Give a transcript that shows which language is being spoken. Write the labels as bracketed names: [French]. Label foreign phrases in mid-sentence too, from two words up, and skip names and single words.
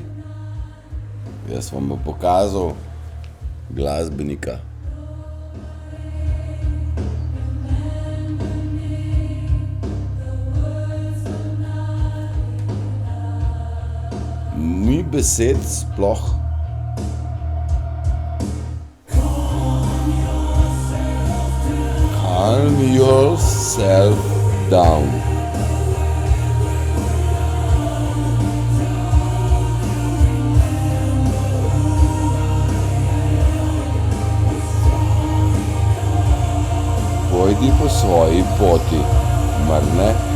[Slovenian] Jaz vam bom pokazal glasbenika. Ni besed sploh. [English] Calm yourself down. [Slovenian] Pojdi po svoji poti, mar ne?